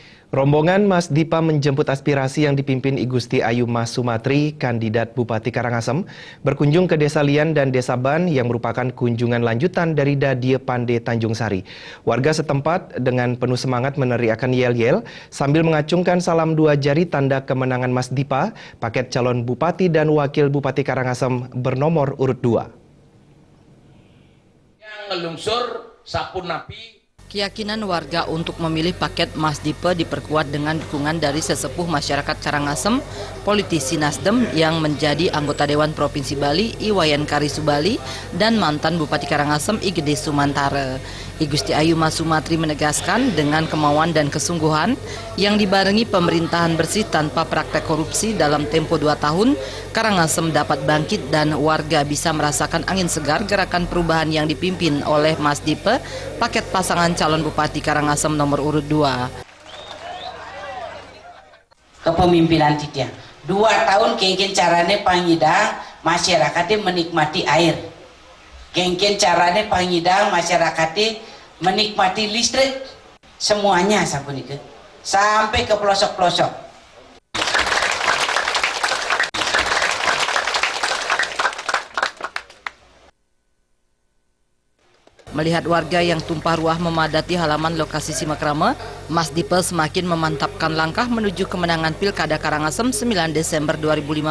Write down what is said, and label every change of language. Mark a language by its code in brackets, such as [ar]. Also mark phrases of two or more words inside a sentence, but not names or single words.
[id] Rombongan Mas Dipa menjemput aspirasi yang dipimpin I Gusti Ayu Mas Sumatri, kandidat Bupati Karangasem, berkunjung ke Desa Lian dan Desa Ban yang merupakan kunjungan lanjutan dari Dadie Pande Tanjung Sari. Warga setempat dengan penuh semangat meneriakan yel-yel sambil mengacungkan salam dua jari tanda kemenangan Mas Dipa, paket calon Bupati dan Wakil Bupati Karangasem bernomor urut 2. [ban] Yang ngelungsur sapu napi. [id] Keyakinan warga untuk memilih paket Mas Dipa diperkuat dengan dukungan dari sesepuh masyarakat Karangasem, politisi Nasdem yang menjadi anggota Dewan Provinsi Bali, Iwayan Karisubali, dan mantan Bupati Karangasem, I Gede Sumantara. I Gusti Ayu Mas Sumatri menegaskan dengan kemauan dan kesungguhan yang dibarengi pemerintahan bersih tanpa praktek korupsi dalam tempo 2 tahun, Karangasem dapat bangkit dan warga bisa merasakan angin segar gerakan perubahan yang dipimpin oleh Mas Dipa, paket pasangan calon Bupati Karangasem nomor urut 2. Kepemimpinan dia 2 tahun [ban] kengken carane pangidang [id] masyarakatnya menikmati air, [ban] kengken carane pangidang [id] masyarakatnya menikmati listrik, semuanya sapunika sampai ke pelosok-pelosok. Melihat warga yang tumpah ruah memadati halaman lokasi simakrama, Mas Dipa semakin memantapkan langkah menuju kemenangan Pilkada Karangasem 9 Desember 2015.